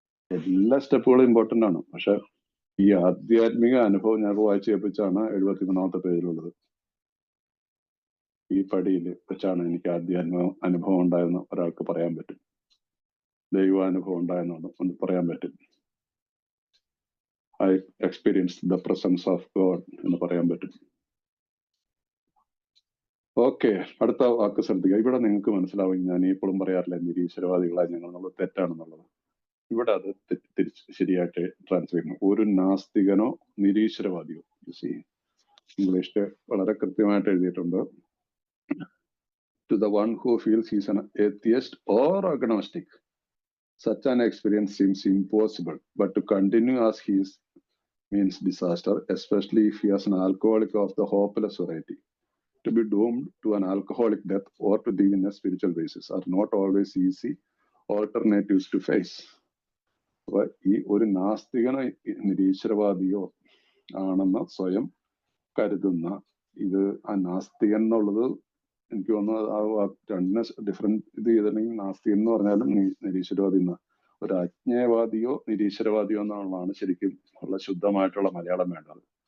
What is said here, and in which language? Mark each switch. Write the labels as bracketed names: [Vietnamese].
[Malayalam] എല്ലാ സ്റ്റെപ്പുകളും ഇമ്പോർട്ടൻ്റ് ആണ്. പക്ഷെ ഈ ആധ്യാത്മിക അനുഭവം ഞാൻ വായിച്ച് കേൾപ്പിച്ചാണ് 73ാമത്തെ പേജിലുള്ളത്. ഈ പടിയിൽ വെച്ചാണ് എനിക്ക് ആധ്യാത്മിക അനുഭവം ഉണ്ടായെന്ന് ഒരാൾക്ക് പറയാൻ പറ്റും. ദൈവാനുഭവം ഉണ്ടായെന്ന് പറയാൻ പറ്റും. [English] I experienced the presence of God [Malayalam] എന്ന് പറയാൻ പറ്റും. ഓക്കെ, അടുത്ത വാക്ക് ശ്രദ്ധിക്കുക. ഇവിടെ നിങ്ങൾക്ക് മനസ്സിലാവും, ഞാൻ ഇപ്പോഴും പറയാറില്ല നിരീശ്വരവാദികളായി ഞങ്ങൾ നമ്മൾ തെറ്റാണെന്നുള്ളത്. ഇവിടെ അത് ശരിയായിട്ട് ട്രാൻസ്ലേറ്റ് ചെയ്യുന്നു. ഒരു നാസ്തികനോ നിരീശ്വരവാദിയോ, ഇംഗ്ലീഷില് വളരെ കൃത്യമായിട്ട് എഴുതിയിട്ടുണ്ട്. [English] To the one who feels he's an atheist or agnostic, such an experience seems impossible, but to continue as he is means disaster, especially if he is an alcoholic of the hopeless variety. To be doomed to an alcoholic death or to live in a spiritual basis are not always easy alternatives to face. [Malayalam] അപ്പൊ ഈ ഒരു നാസ്തികനോ നിരീശ്വരവാദിയോ ആണെന്ന് സ്വയം കരുതുന്ന ഇത്, ആ നാസ്തികൻ എന്നുള്ളത് എനിക്ക് തോന്നുന്നത് ആ രണ്ടിനെ ഡിഫറെന്റ് ഇത് ചെയ്തിട്ടുണ്ടെങ്കിൽ നാസ്തികൻ എന്ന് പറഞ്ഞാലും നിരീശ്വരവാദി എന്ന ഒരു അജ്ഞേയവാദിയോ നിരീശ്വരവാദിയോ എന്നുള്ളതാണ് ശരിക്കും ഉള്ള ശുദ്ധമായിട്ടുള്ള മലയാളം വേണ്ടത്.